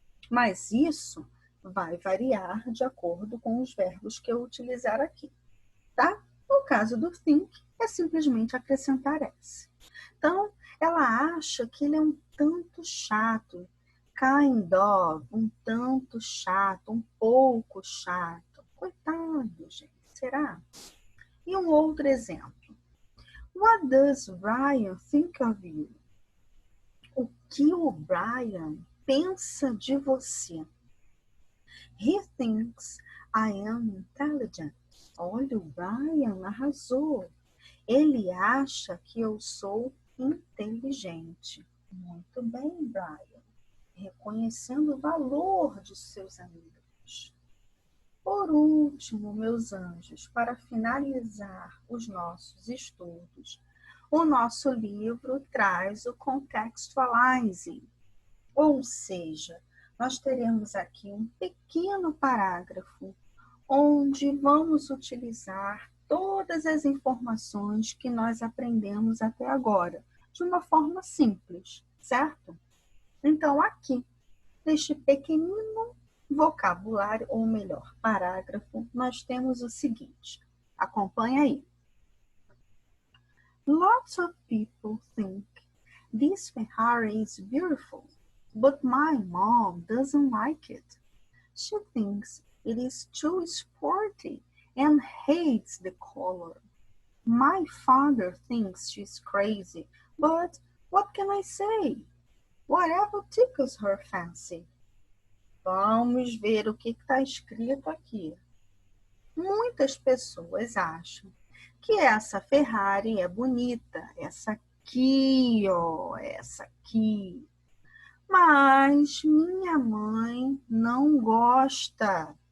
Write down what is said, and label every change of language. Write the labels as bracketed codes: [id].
[pt] Mas isso vai variar de acordo com os verbos que eu utilizar aqui, tá? No caso do think, é simplesmente acrescentar S. Então, ela acha que ele é um tanto chato, kind of, um tanto chato, um pouco chato. Coitado, gente, será? E um outro exemplo. [en] What does Brian think of you? [pt] O que o Brian pensa de você? [en] He thinks I am intelligent. [pt] Olha, o Brian arrasou. Ele acha que eu sou inteligente. Muito bem, Brian. Reconhecendo o valor de seus amigos. Por último, meus anjos, para finalizar os nossos estudos, o nosso livro traz o contextualizing, ou seja, nós teremos aqui um pequeno parágrafo onde vamos utilizar todas as informações que nós aprendemos até agora, de uma forma simples, certo? Então, aqui, neste pequenino vocabulário, ou melhor, parágrafo, nós temos o seguinte. Acompanha aí. [en] Lots of people think this Ferrari is beautiful, but my mom doesn't like it. She thinks it is too sporty and hates the color. My father thinks she's crazy, but what can I say? Whatever tickles her fancy. [pt] Vamos ver o que está escrito aqui. Muitas pessoas acham que essa Ferrari é bonita, essa aqui, ó, essa aqui. Mas minha mãe não gosta.